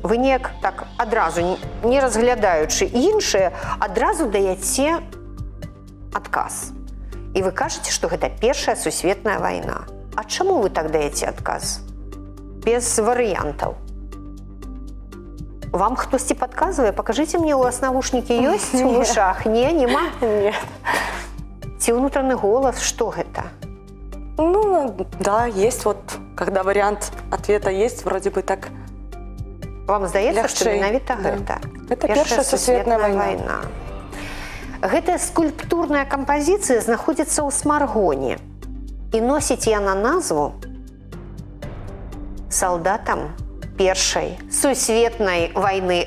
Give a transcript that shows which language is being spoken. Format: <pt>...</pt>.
<be>Вы неяк так адразу, не разглядаючы іншыя, адразу даеце адказ. І вы кажаце, што гэта Першая сусветная вайна. А чаму вы так даеце адказ? Без варыянтаў. Вам хтосьці падказвае? Пакажыце мне, у вас навушнікі ёсць у вушах? Не, нема?</be> <ru>Нет.</ru> <be>Ці ўнутраны голас? Што гэта?</be> <ru>Ну, да, есть вот, когда вариант ответа есть, вроде бы так.</ru> <be>Вам здаецца, што Лягчэй, менавіта да. гэта? Гэта Першая сусветная вайна. Гэтая скульптурная кампазіцыя знаходзіцца ў Смаргоне і носіць яна назву салдатам Першай сусветнай вайны.</be>